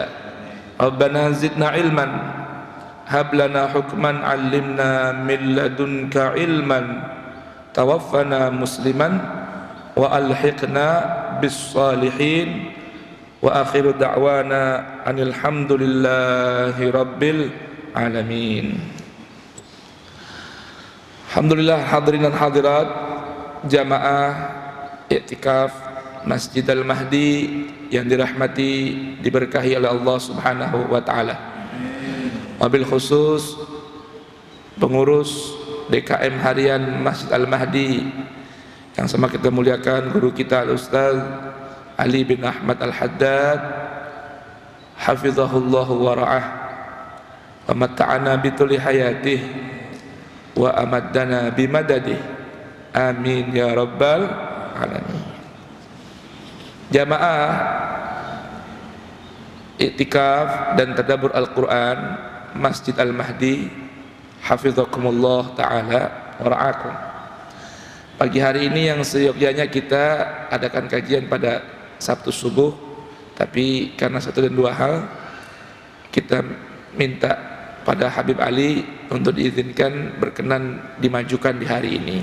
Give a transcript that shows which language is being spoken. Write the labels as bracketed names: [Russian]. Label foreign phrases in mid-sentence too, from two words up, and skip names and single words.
[Arabic] ربنا زدنا علما هب لنا حكما علمنا من لدنك علما توفنا مسلما وألحقنا بالصالحين. وآخر دعوانا أن الحمد لله رب العالمين. Alhamdulillah, [Indonesian] hadirin dan hadirat jamaah i'tikaf Masjid Al-Mahdi yang dirahmati, diberkahi oleh Allah [Arabic] سبحانه وتعالى. وبالخصوص [Indonesian] pengurus DKM harian Masjid Al-Mahdi yang sama kita muliakan guru kita Al-Ustaz Ali bin Ahmad Al-Haddad [Arabic] حفظه الله ورعاه ومتعنا بطول حياته وأمدنا بمدده, آمين يا رب العالمين. [Indonesian] Jamaah iktikaf dan tadabbur Al-Quran Masjid Al-Mahdi [Arabic] حفظكم الله تعالى ورعاكم. [Indonesian] Pagi hari ini yang seyogyanya kita adakan kajian pada Sabtu subuh, tapi karena satu dan dua hal kita minta pada Habib Ali untuk diizinkan berkenan dimajukan di hari ini.